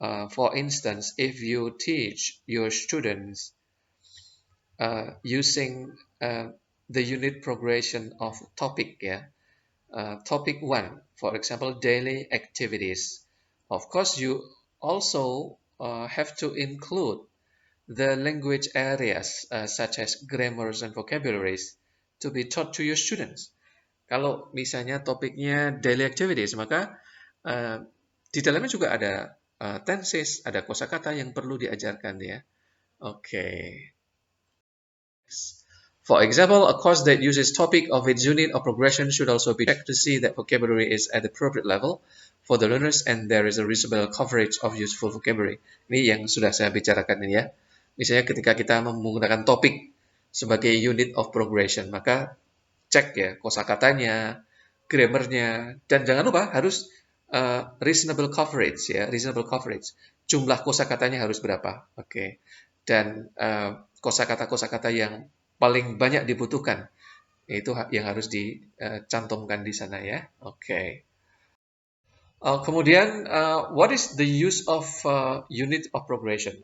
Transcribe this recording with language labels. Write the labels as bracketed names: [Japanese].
[English] For instance, if you teach your students using the unit progression of topic, yeah, topic 1, for example, daily activities. Of course, you also have to include the language areas such as grammars and vocabularies to be taught to your students. [Indonesian] Kalau misalnya topiknya daily activities, maka di dalamnya juga ada tenses, ada kosakata yang perlu diajarkan ya. Oke. [English] For example, a course that uses topic of its unit of progression should also be checked to see that vocabulary is at the appropriate level for the learners and there is a reasonable coverage of useful vocabulary. [Indonesian] Ini yang sudah saya bicarakan ini ya. Misalnya ketika kita menggunakan topik sebagai unit of progression, maka cek ya kosakatanya, grammarnya, dan jangan lupa harus reasonable coverage ya, reasonable coverage. Jumlah kosakatanya harus berapa? Oke. Dan kosakata-kosakata yang paling banyak dibutuhkan itu yang harus dicantumkan di sana ya. Oke. [English] Kemudian, what is the use of unit of progression?